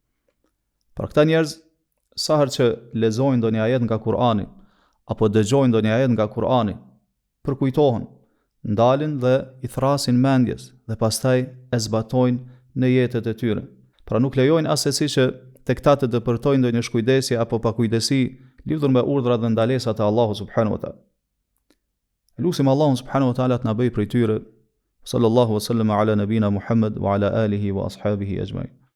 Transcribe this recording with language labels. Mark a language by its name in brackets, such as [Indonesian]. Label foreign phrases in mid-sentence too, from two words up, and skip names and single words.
[Albanian] Për këta njerëz, sa herë që lexojnë ndonjë ajet nga Kur'ani apo dëgjojnë ndonjë ajet nga Kur'ani, përkujtohen, ndalin dhe i thrasin mendjes dhe pastaj e zbatojnë në jetët e tyre. Pra nuk lejojnë asesi që tek ta të dëpërtojnë ndonjë shkujdesje apo pakujdesi lidhur me urdhrat dhe ndalesat e Allahut [Arabic] سبحانه وتعالى. [Albanian] Lutim Allahun [Arabic] سبحانه وتعالى [Albanian] të na bëjë prej tyre. [Arabic] صلى الله وسلم على نبينا محمد وعلى آله وأصحابه أجمعين.